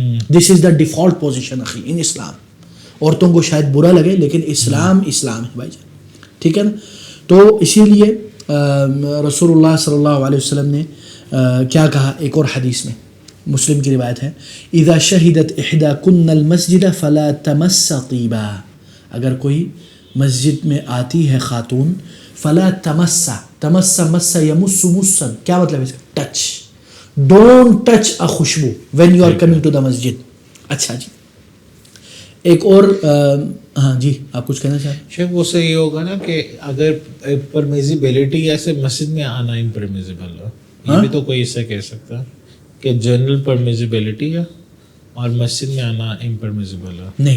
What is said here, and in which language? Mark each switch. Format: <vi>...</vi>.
<en>This is the default position اخی in Islam.</en> <ur>عورتوں کو شاید برا لگے لیکن اسلام ہے بھائی جان, ٹھیک ہے نا. تو اسی لیے رسول اللہ صلی اللہ علیہ وسلم نے کیا کہا ایک اور حدیث میں, مسلم کی روایت ہے,</ur> <ar>اذا شہدت احداکن المسجد فلا تمس طیبا.</ar> <ur>اگر کوئی مسجد میں آتی ہے خاتون,</ur> <ar>فلا تمس مس یمس مسن,</ar> <ur>کیا مطلب ہے اس کا؟ ٹچ.</ur> <en>Don't touch a خوشبو when you are coming to the مسجد.</en> <ur>اچھا جی ایک اور ہاں جی آپ کچھ کہنا چاہیں؟ شیخ وہ سے یہ ہوگا نا کہ اگر پرمیزیبلٹی ایسے مسجد میں آنا امپرمیزیبل ہے, یہ بھی تو کوئی اس سے کہہ سکتا ہے کہ جنرل پرمیزیبلٹی ہے اور مسجد میں آنا امپرمیزیبل ہے.</ur>